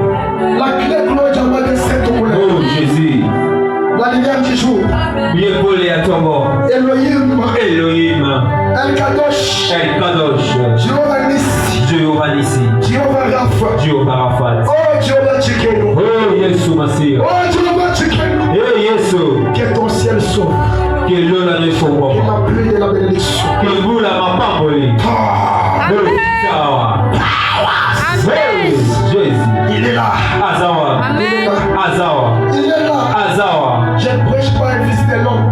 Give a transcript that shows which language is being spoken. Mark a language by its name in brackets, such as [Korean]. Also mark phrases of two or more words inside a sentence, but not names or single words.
[French] La clé de l'eau de cette couleur. Oh Jésus. La lumière du jour. Bien volé à ton bord. Elohim. El Kadosh. Jéhovah Nissi. Jéhovah Rapha. Oh Jéhovah Tchikeno. Oh Yesu Massia. Oh Jéhovah Tchikeno. Eh Yesu. Que ton ciel s'ouvre. Que l'eau la réchauffe. Que la pluie de la bénédiction. Que vous la mapamboli. Amen. Jésus. Il est là. Azawa. Amen. Azawa. Il est là. Azawa. Je ne prêche pas un fils de l'homme.